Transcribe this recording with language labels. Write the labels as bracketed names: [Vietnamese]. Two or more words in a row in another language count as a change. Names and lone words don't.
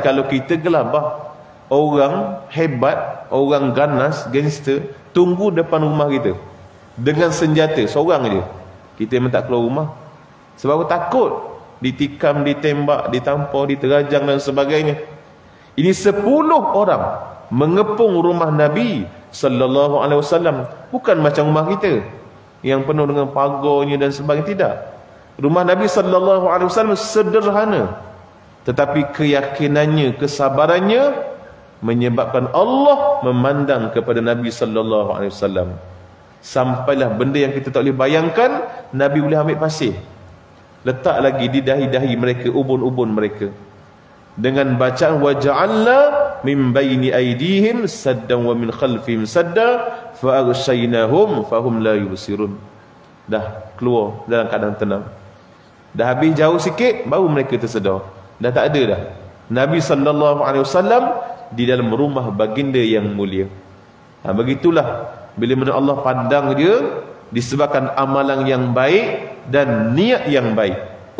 [Malay] Kalau kita gelabah, orang hebat, orang ganas, gangster tunggu depan rumah kita dengan senjata seorang je, kita memang tak keluar rumah. Sebab aku takut ditikam, ditembak, ditampar, diterajang dan sebagainya. Ini 10 orang mengepung rumah Nabi [Arabic] صلى الله عليه وسلم. [Malay] Bukan macam rumah kita yang penuh dengan pagarnya dan sebagainya, tidak. Rumah Nabi [Arabic] صلى الله عليه وسلم [Malay] sederhana, tetapi keyakinannya, kesabarannya menyebabkan Allah memandang kepada Nabi [Arabic] صلى الله عليه وسلم. [Malay] Sampailah benda yang kita tak boleh bayangkan, Nabi boleh ambil pasir, letak lagi di dahi-dahi mereka, ubun-ubun mereka, dengan bacaan [Arabic] وجعلنا من بين أيديهم سدا ومن خلفهم سدا فأغشيناهم فهم لا يبصرون. [Malay] Dah keluar dalam keadaan tenang. Dah habis jauh sikit baru mereka tersedar, dah tak ada dah. Nabi [Arabic] صلى الله عليه وسلم [Malay] di dalam rumah baginda yang mulia. Begitulah bila mana Allah pandang dia disebabkan amalan yang baik dan niat yang baik.